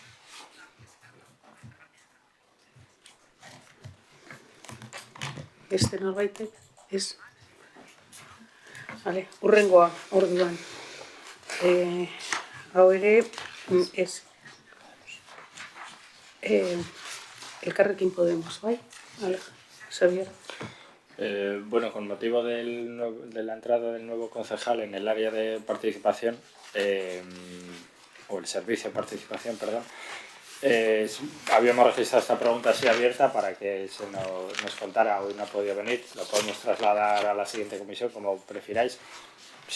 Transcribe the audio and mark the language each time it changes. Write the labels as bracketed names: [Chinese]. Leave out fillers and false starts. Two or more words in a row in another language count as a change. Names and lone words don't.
[Basque] Beste norbaitek? Ez? Vale, hurrengoa, orduan. Hau ere, ez. Elkarrekin Podemos, bai? Xavier. [Spanish] Bueno, con motivo de la entrada del nuevo concejal en el área de participación, o el servicio de participación, perdón, habíamos registrado esta pregunta así abierta para que se nos contara. Hoy no ha podido venir, lo podemos trasladar a la siguiente comisión como prefiráis.